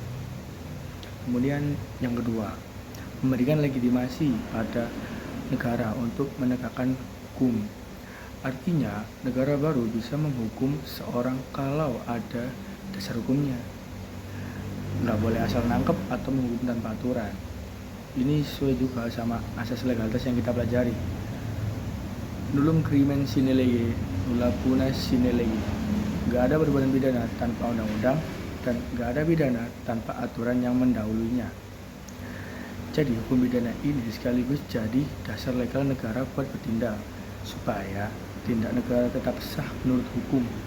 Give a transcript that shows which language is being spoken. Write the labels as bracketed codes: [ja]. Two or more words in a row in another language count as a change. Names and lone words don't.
[id] Kemudian yang kedua, memberikan legitimasi pada negara untuk menegakkan hukum. Artinya, negara baru bisa menghukum seorang kalau ada dasar hukumnya. Nggak boleh asal nangkep atau menghukum tanpa aturan. Ini sesuai juga sama asas legalitas yang kita pelajari. [la] Nullum crimen sine lege, nulla puna sine lege. [id] Nggak ada perbuatan pidana tanpa undang-undang, dan nggak ada pidana tanpa aturan yang mendahulunya. Jadi hukum pidana ini sekaligus jadi dasar legal negara buat bertindak supaya tindak negara tetap sah menurut hukum.